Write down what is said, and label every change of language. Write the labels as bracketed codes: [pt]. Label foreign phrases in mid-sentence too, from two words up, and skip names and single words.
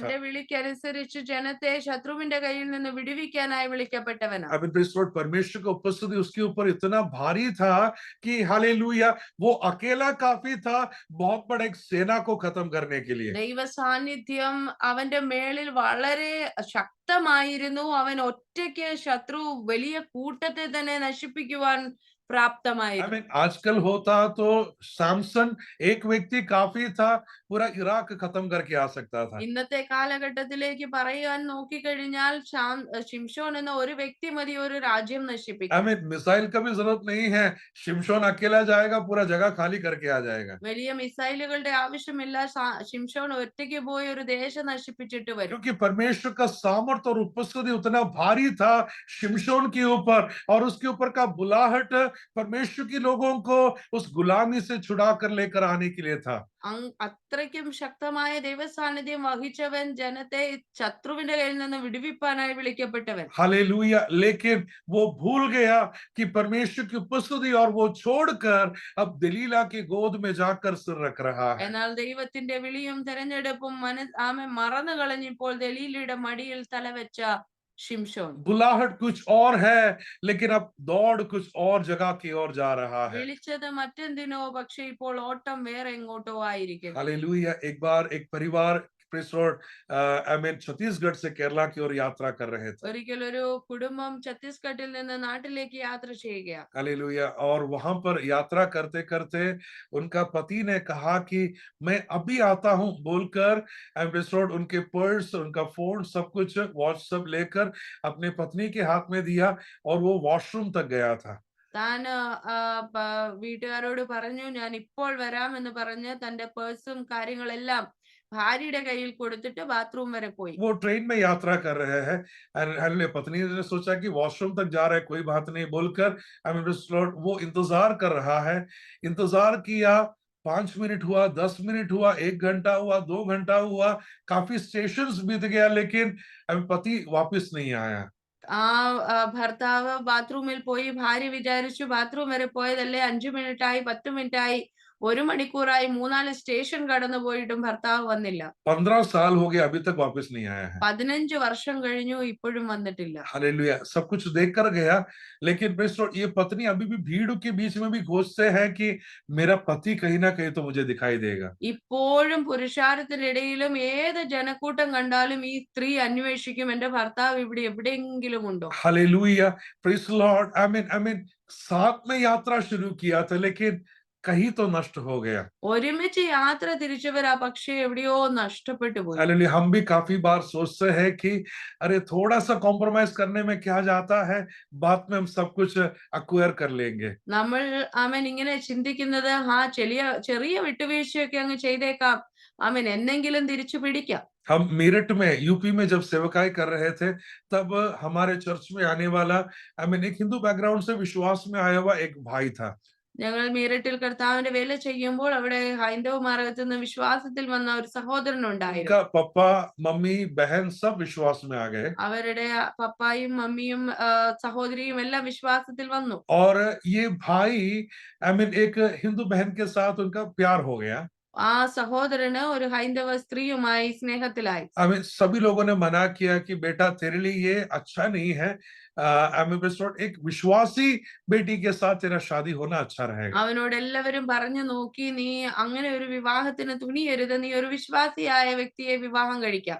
[ml] തന്റെ വിളിക്കനുസരിച്ച് ജനത്തെ ശത്രുവിന്റെ കയ്യിൽ നിന്ന് വിടുവിക്കാനായി വിളിക്കപ്പെട്ടവനാണ്. [hi] अब परमेश्वर की उपस्थिति उसके ऊपर इतना भारी था कि हालेलुया, वो अकेला काफी था बहुत बड़ा एक सेना को खत्म करने के लिए। [ml] ദൈവ സാന്നിധ്യം അവന്റെ മേളിൽ വളരെ ശക്തമായിരുന്നു. അവൻ ഒറ്റയ്ക്ക് ശത്രു വലിയ കൂട്ടത്തെ തന്നെ നശിപ്പിക്കുവാൻ പ്രാപ്തമായിരുന്നു. [hi] आजकल होता तो सैमसन एक व्यक्ति काफी था, पूरा इराक खत्म करके आ सकता था। [ml] ഇന്നത്തെ കാലഘട്ടത്തിലേക്ക് പറയാൻ നോക്കിക്കഴിഞ്ഞാൽ ശിംശോൻ എന്ന ഒരു വ്യക്തി മതി ഒരു രാജ്യം നശിപ്പിക്കാൻ. [hi] मिसाइल का भी जरूरत नहीं है, शिमशोन अकेला जाएगा, पूरा जगह खाली करके आ जाएगा। [ml] വലിയ മിസൈലുകളുടെ ആവശ്യമില്ല, ശിംശോൻ ഒറ്റയ്ക്ക് പോയി ഒരു ദേശം നശിപ്പിച്ചിട്ട് വരും. [hi] क्योंकि परमेश्वर का सामर्थ और उपस्थिति उतना भारी था शिमशोन के ऊपर, और उसके ऊपर का बुलाहट परमेश्वर के लोगों को उस गुलामी से छुड़ा कर लेकर आने के लिए था। [ml] അത്ര അത്രയ്ക്കും ശക്തമായ ദൈവസാന്നിധ്യം വഹിച്ചവൻ, ജനത്തെ ശത്രുവിന്റെ കയ്യിൽ നിന്ന് വിടുവിപ്പാനായി വിളിക്കപ്പെട്ടവൻ. [hi] हालेलुया। लेकिन वो भूल गया कि परमेश्वर की उपस्थिति और वो छोड़कर अब दलीला की गोद में जाकर सिर रख रहा है। [ml] എന്നാൽ ദൈവത്തിന്റെ വിളിയും തെരഞ്ഞെടുപ്പും ആമേൻ മറന്നു കളഞ്ഞപ്പോൾ ദലീലയുടെ മടിയിൽ തലവെച്ച ശിംശോൻ. [hi] बुलाहट कुछ और है, लेकिन अब दौड़ कुछ और जगह की ओर जा रहा है। [ml] വിളിച്ചത് മറ്റെന്തിനോ, പക്ഷെ ഇപ്പോൾ ഓട്ടം വേറെ എങ്ങോട്ടോ ആയിരിക്കുന്നു. [hi] हालेलुया। एक बार एक परिवार [en] praise Lord I mean [hi] छत्तीसगढ़ से केरला की ओर यात्रा कर रहे थे। [ml] ഒരിക്കൽ ഒരു കുടുംബം ഛത്തീസ്ഗഡിൽ നിന്ന് നാട്ടിലേക്ക് യാത്ര ചെയ്യുകയാണ്. [hi] हालेलुया। और वहां पर यात्रा करते करते उनका पति ने कहा कि मैं अभी आता हूं बोलकर [en] praise Lord [hi] उनके पर्स, उनका फोन, सब कुछ वॉच सब लेकर अपने पत्नी के हाथ में दिया और वो वॉशरूम तक गया था। [ml] താൻ വീട്ടുകാരോട് പറഞ്ഞു, ഞാൻ ഇപ്പോൾ വരാം എന്ന് പറഞ്ഞ് തന്റെ പേഴ്സും കാര്യങ്ങളെല്ലാം ഭാര്യയുടെ കയ്യിൽ കൊടുത്തിട്ട് ബാത്റൂം വരെ പോയി. [hi] वो ट्रेन में यात्रा कर रहे हैं। पत्नी ने सोचा कि वॉशरूम तक जा रहे, कोई बात नहीं बोलकर वो इंतजार कर रहा है। इंतजार किया, 5 मिनट हुआ, 10 मिनट हुआ, 1 घंटा हुआ, 2 घंटा हुआ, काफी स्टेशन बीत गया, लेकिन पति वापस नहीं आया। [ml] ഭർത്താവ് ബാത്റൂമിൽ പോയി. ഭാര്യ വിചാരിച്ചു ബാത്റൂം വരെ പോയതല്ലേ, 5 മിനിറ്റായി, 10 മിനിറ്റായി, 1 മണിക്കൂറായി, 3-4 സ്റ്റേഷൻ കടന്നു പോയിട്ടും ഭർത്താവ് വന്നില്ല. [hi] 15 साल हो गए, अभी तक वापस नहीं आया है। [ml] 15 വർഷം കഴിഞ്ഞു, ഇപ്പോഴും വന്നിട്ടില്ല. [hi] हालेलुया। सब कुछ देख कर गया, लेकिन ये पत्नी अभी भी भीड़ के बीच में भी खोजते हैं कि मेरा पति कहीं ना कहीं तो मुझे दिखाई देगा। [ml] ഇപ്പോഴും പുരുഷാരത്തിനിടയിലും ഏത് ജനക്കൂട്ടം കണ്ടാലും ഈ സ്ത്രീ അന്വേഷിക്കും, എന്റെ ഭർത്താവ് ഇവിടെ എവിടെയെങ്കിലും ഉണ്ടോ. [hi] हालेलुया। [en] praise Lord. I mean [hi] साथ में यात्रा शुरू किया था, लेकिन कहीं तो नष्ट हो गया। [ml] ഒരുമിച്ച് യാത്ര തിരിച്ചവരാ, പക്ഷെ എവിടെയോ നഷ്ടപ്പെട്ടു പോയി. [hi] हालेलुया। हम भी काफी बार सोचते हैं कि अरे थोड़ा सा कॉम्प्रोमाइज करने में क्या जाता है, बाद में हम सब कुछ अक्वायर कर लेंगे। [ml] നമ്മൾ ആമേൻ ഇങ്ങനെ ചിന്തിക്കുന്നത്, ചെറിയ ചെറിയ വിട്ടുവീഴ്ചയൊക്കെ അങ്ങ് ചെയ്തേക്കാം, ആമേൻ എന്നെങ്കിലും തിരിച്ചു പിടിക്കാം. [hi] हम मेरठ में यूपी में जब सेवकाई कर रहे थे, तब हमारे चर्च में आने वाला [en] I mean [hi] एक हिंदू बैकग्राउंड से विश्वास में आया हुआ एक भाई था। [ml] ഞങ്ങൾ മീററ്റിൽ കർത്താവിന്റെ വേല ചെയ്യുമ്പോൾ അവിടെ ഹൈന്ദവ മാർഗത്തിൽ നിന്ന് വിശ്വാസത്തിൽ വന്ന ഒരു സഹോദരൻ ഉണ്ടായിരുന്നു. [hi] उनका पापा, मम्मी, बहन सब विश्वास में आ गए [ml] അവരുടെ പപ്പായും മമ്മിയും സഹോദരിയും എല്ലാം വിശ്വാസത്തിൽ വന്നു. [hi] और ये भाई [en] I mean [hi] एक हिंदू बहन के साथ उनका प्यार हो गया। [ml] ആ സഹോദരന് ഒരു ഹൈന്ദവ സ്ത്രീയുമായി സ്നേഹത്തിലായി. [en] I mean [hi] सभी लोगों ने मना किया कि बेटा तेरे लिए ये अच्छा नहीं है। [en] I mean [hi] एक विश्वासी बेटी के साथ तेरा शादी होना अच्छा रहेगा। [ml] അവനോട് എല്ലാവരും പറഞ്ഞു നോക്കി, നീ അങ്ങനെ ഒരു വിവാഹത്തിന് തുനിയരുത്, നീ ഒരു വിശ്വാസിയായ വ്യക്തിയെ വിവാഹം കഴിക്കാം.